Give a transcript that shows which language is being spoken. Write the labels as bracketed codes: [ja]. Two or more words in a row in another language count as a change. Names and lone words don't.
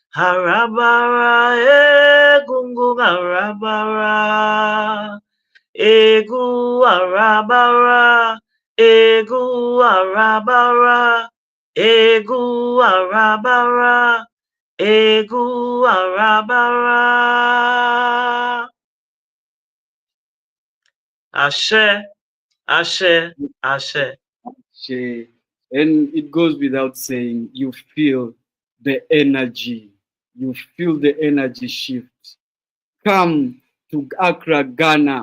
[en] Harabara, gungu harabara. Egu harabara, egu harabara. Egu harabara, egu harabara. Ashe. Ashe, Ashe. And it goes without saying, you feel the energy. You feel the energy shift. Come to Accra, Ghana.